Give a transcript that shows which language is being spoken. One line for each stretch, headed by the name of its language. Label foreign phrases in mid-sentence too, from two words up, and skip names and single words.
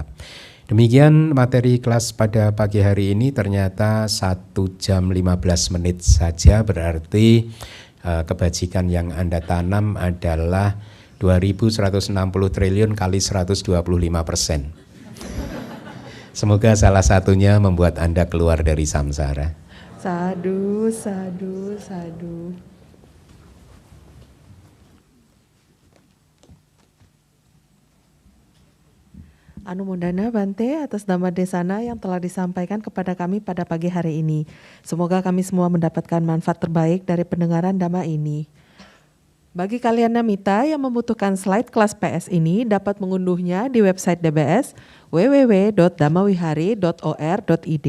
Indonesian: Demikian materi kelas pada pagi hari ini, ternyata 1 jam 15 menit saja, berarti kebajikan yang Anda tanam adalah 2.160 triliun kali 125%. Semoga salah satunya membuat Anda keluar dari samsara.
Pali: Sadu, sadu, sadu.
Indonesian: Anu Mundana Bante atas nama Desana yang telah disampaikan kepada kami pada pagi hari ini. Semoga kami semua mendapatkan manfaat terbaik dari pendengaran Dhamma ini. Bagi kalian Namita yang membutuhkan slide kelas PS ini dapat mengunduhnya di website DBS www.dhammawihari.or.id.